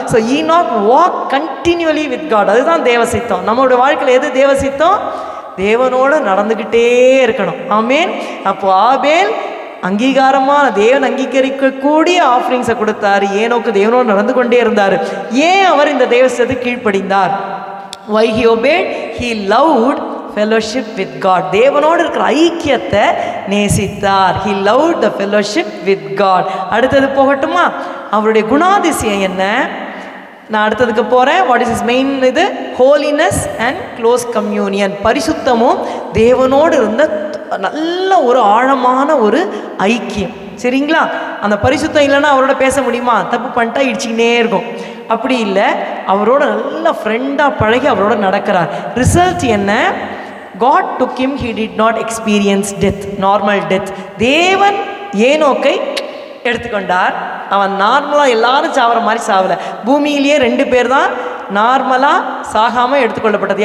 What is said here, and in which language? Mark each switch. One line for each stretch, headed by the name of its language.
English: So Enoch walk continuously with God.
Tamil: அதுதான் தேவசித்தம். நம்மளுடைய வாழ்க்கையில் எது தேவசித்தம்? தேவனோட நடந்துக்கிட்டே இருக்கணும். ஆமேன். அப்போ ஆபேல் அங்கீகாரமான தேவன் அங்கீகரிக்கக்கூடிய ஆஃபரிங்ஸை கொடுத்தார். ஏனோக்கு தேவனோடு நடந்து கொண்டே இருந்தார். ஏன் அவர் இந்த தேவசத்துக்கு கீழ்ப்படிந்தார்?
English: Why he obeyed? He loved fellowship with God.
Tamil: தேவனோடு இருக்கிற ஐக்கியத்தை நேசித்தார்.
English: He loved the fellowship with God.
Tamil: அடுத்தது போகட்டுமா? அவருடைய குணாதிசயம் என்ன? நான் அடுத்ததுக்கு போகிறேன்.
English: What is is main? இது holiness and close communion.
Tamil: பரிசுத்தமும் தேவனோடு இருந்த நல்ல ஒரு ஆழமான ஒரு ஐக்கியம். சரிங்களா? அந்த பரிசுத்தம் இல்லைன்னா அவரோட பேச முடியுமா? தப்பு பண்ணிட்டா இடிச்சிக்கினே இருக்கும். அப்படி இல்லை, அவரோட நல்ல ஃப்ரெண்டாக பழகி அவரோட நடக்கிறார். ரிசல்ட் என்ன?
English: God took him, he did not experience death, normal death.
Tamil: தேவன் ஏனோக்கை எடுத்துக்கொண்டார். அவன் நார்மலாக எல்லாரும் சாவர மாதிரி சாவலை. பூமியிலேயே 2 பேர் தான் நார்மலாக சாகாமல் எடுத்துக்கொள்ளப்பட்டது.